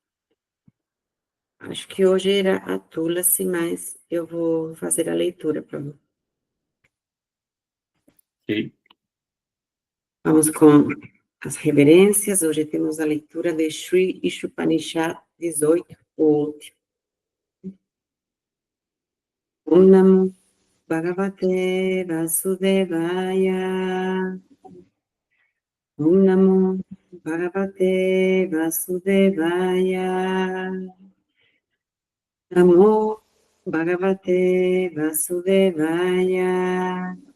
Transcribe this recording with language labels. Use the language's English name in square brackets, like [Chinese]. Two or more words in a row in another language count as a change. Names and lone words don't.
[Portuguese] Acho que hoje era a Tulasi, mas eu vou fazer a leitura para você. Ok. Vamos com as reverências. Hoje temos a leitura de Sri Ishupanishad 18, o último. [Sanskrit] Om Namo Bhagavate Vasudevaya. Om Namo Bhagavate Vasudevaya. Namo Bhagavate Vasudevaya.